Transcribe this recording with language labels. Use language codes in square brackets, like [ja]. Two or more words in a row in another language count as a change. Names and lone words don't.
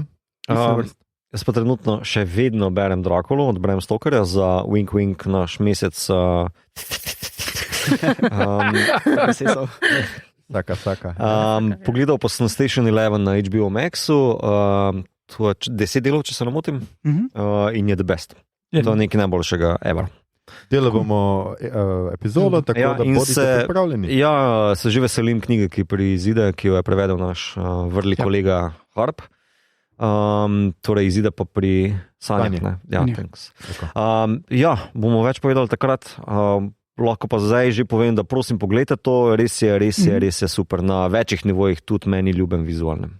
[sl] Jaz pa trenutno še vedno berem Drakulu od Bram Stokerja za Wink Wink naš mesec. Saka. Pogledal pa sem Station 11 na HBO Maxu, to je 10 delov, če se ne motim, in je [en] the best. [sl] To je nekaj najboljšega ever. Delali bomo epizodo, tako da bodite pripravljeni. Ja, se že veselim knjige, ki prizide, ki jo je prevedel naš vrli kolega Harp. Torej izide pa pri Sanjah. Bomo več povedali takrat. Lahko pa zdaj že povem, da prosim pogledajte to, res je super na večjih nivojih, tudi meni ljubem vizualnem.